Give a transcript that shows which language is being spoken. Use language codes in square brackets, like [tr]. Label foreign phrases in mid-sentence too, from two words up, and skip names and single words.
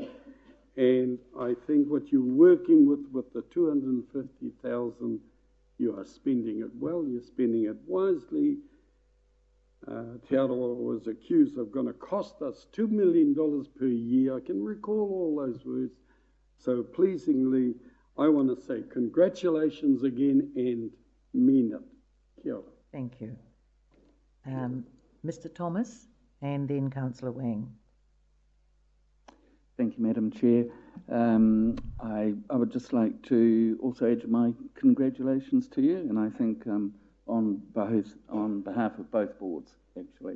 [en] And I think what you're working with the 250,000, you are spending it well, you're spending it wisely. Te Arawa was accused of going to cost us $2 million per year. I can recall all those words. So pleasingly, I want to say congratulations again and mean it. [mi] Kia ora. [en] Thank you. Mr. Thomas and then Councillor Wang. Thank you, Madam Chair. I would just like to also add my congratulations to you, and I think on behalf of both boards, actually.